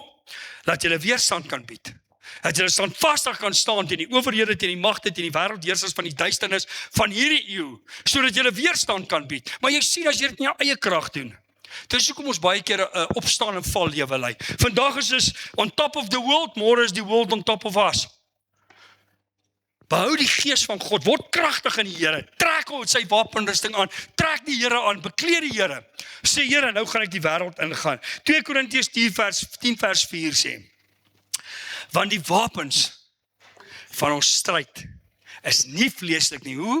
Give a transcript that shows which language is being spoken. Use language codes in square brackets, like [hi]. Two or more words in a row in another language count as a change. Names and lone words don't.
[af] Dat jy weerstand kan bied. Dat jy standvastig kan staan teen die owerhede, teen die magte, teen die wêreldheersers van die duisternis van hierdie eeu, sodat jy weerstand kan bied. Maar jy sien, as jy dit in jou eie krag doen, dis hoekom ons baie keer 'n opstaan en val lewe lei. Vandag is ons [en] on top of the world, [af] môre is die [en] world on top of us. [af] Behou die gees van God, word kragtig in die Here, trek hom sy wapenrusting aan, trek die Here aan, bekleed die Here. Sê Here, nou gaan ek die wêreld ingaan. 2 Korintiërs 10 vers 4 sê, want die wapens van ons stryd is nie vleeslik nie, hoe?